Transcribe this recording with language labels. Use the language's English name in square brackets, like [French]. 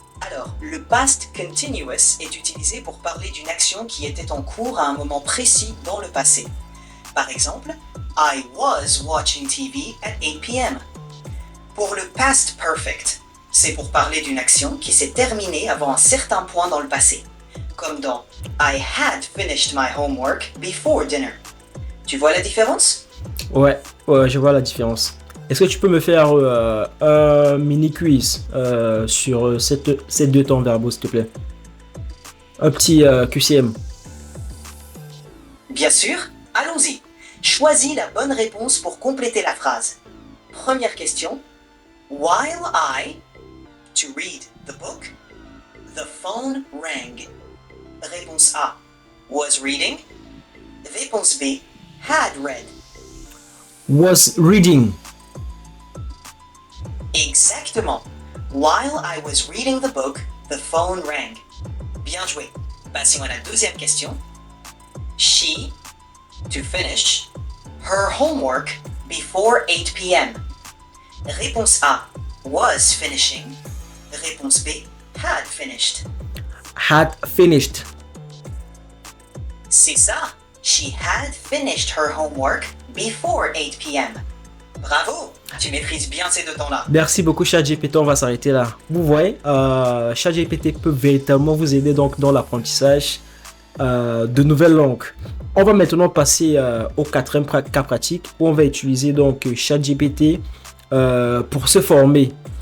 [French] Alors, le past continuous est utilisé pour parler d'une action qui était en cours à un moment précis dans le passé. Par exemple, [English] I was watching TV at 8 p.m. [French] Pour le past perfect, c'est pour parler d'une action qui s'est terminée avant un certain point dans le passé, comme dans [English] I had finished my homework before dinner. [French] Tu vois la différence? Ouais, je vois la différence. Est-ce que tu peux me faire un mini quiz sur ces deux temps verbaux, s'il te plaît? Un petit QCM. Bien sûr, allons-y. Choisis la bonne réponse pour compléter la phrase. Première question. [English] While I, to read the book, the phone rang. [French] Réponse A, [English] was reading. [French] Réponse B, [English] had read. Was reading. [French] Exactement. [English] While I was reading the book, the phone rang. [French] Bien joué. Passons à la deuxième question. [English] She, to finish, her homework before 8 p.m. [French] Réponse A, [English] was finishing. [French] Réponse B, [English] had finished. Had finished. [French] C'est ça. [English] She had finished her homework before 8 p.m. [French] Bravo, tu maîtrises bien ces deux temps-là. Merci beaucoup ChatGPT, on va s'arrêter là. Vous voyez, ChatGPT peut véritablement vous aider donc dans l'apprentissage de nouvelles langues. On va maintenant passer au quatrième cas pratique où on va utiliser donc ChatGPT pour se former.